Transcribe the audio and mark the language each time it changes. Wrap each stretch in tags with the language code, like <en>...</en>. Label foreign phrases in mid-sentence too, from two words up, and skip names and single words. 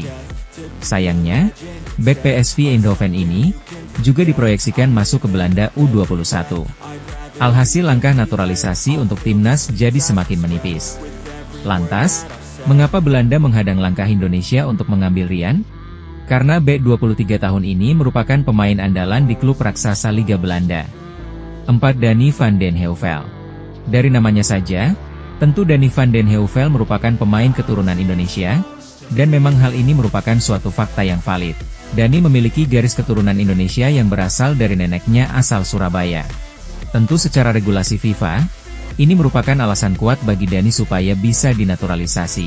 <id>Sayangnya, bek PSV Eindhoven ini juga diproyeksikan masuk ke Belanda U21. Alhasil langkah naturalisasi untuk timnas jadi semakin menipis. Lantas, mengapa Belanda menghadang langkah Indonesia untuk mengambil Ryan? Karena bek 23 tahun ini merupakan pemain andalan di klub raksasa Liga Belanda. 4. Danny van den Heuvel. Dari namanya saja, tentu Danny van den Heuvel merupakan pemain keturunan Indonesia, dan memang hal ini merupakan suatu fakta yang valid. Danny memiliki garis keturunan Indonesia yang berasal dari neneknya asal Surabaya. Tentu secara regulasi FIFA, ini merupakan alasan kuat bagi Danny supaya bisa dinaturalisasi.</id>